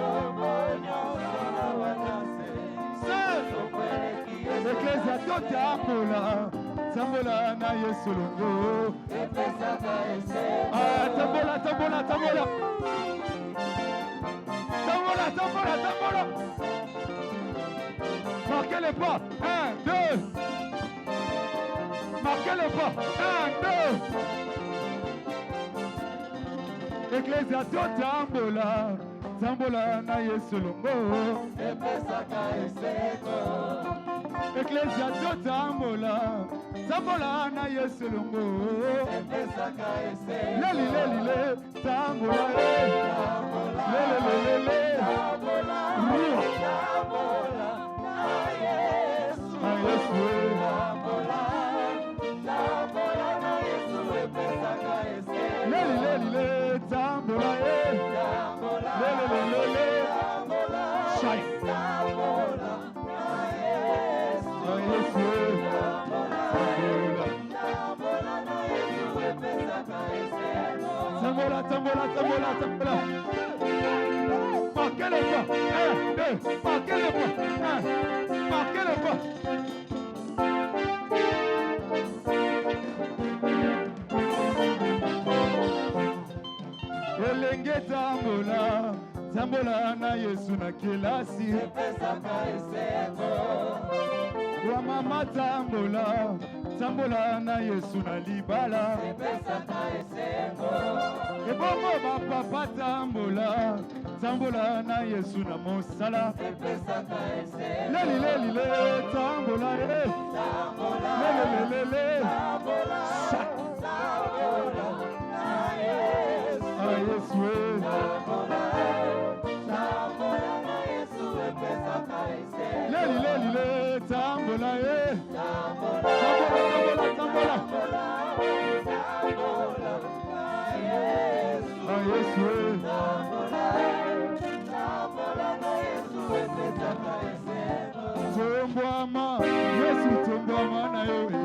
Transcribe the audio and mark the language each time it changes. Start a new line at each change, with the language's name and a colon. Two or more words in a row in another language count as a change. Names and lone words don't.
Lingala: Eklezia tote amola. Tambola na Yesu longo. Tambola, tambola, tambola. Tambola, tambola, tambola.
French: Marquez les pas. 1, 2. Marquez les pas. 1, 2.
Lingala: Ecclesia tambola. Tambola na Yesu longo. Ecclesia tambola. Tambola na Yesu longo. Leli leli le. Tambola. Leli leli le. Tambola. Leli leli le tambola leli leli le shai tambola tambola tambola tambola tambola
French: marquez le pas 1, 2 marquez le pas 1 marquez le pas.
Lingala: Elenge tambola, tambola na Yesu na kelasi. Wa mama tambola, tambola na Yesu na libala. Ebongo ba papa tambola, tambola na Yesu na mosala. Leli leli le tambola le, leli leli le, tambola na Yesu. Yesu leli leli le tambola tambola tambola Yesu tombwama Yesu tombwama na yo